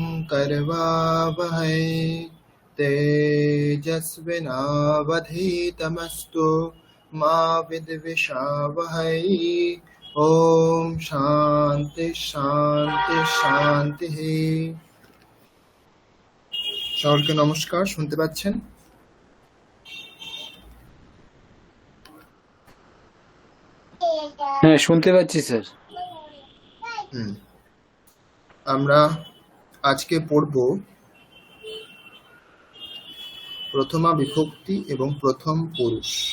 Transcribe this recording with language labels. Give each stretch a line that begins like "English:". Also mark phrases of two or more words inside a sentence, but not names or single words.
Sanskrit: कर्वावहै तेजस्विनावधीतमस्तु मा विद्विषावहै। ओम शांति शांति शांति।
Bangla: সকলকে নমস্কার, শুনতে পাচ্ছেন? হ্যাঁ, শুনতে পাচ্ছি স্যার। আমরা আজকে পড়ব প্রথমা বিভক্তি এবং প্রথম পুরুষ।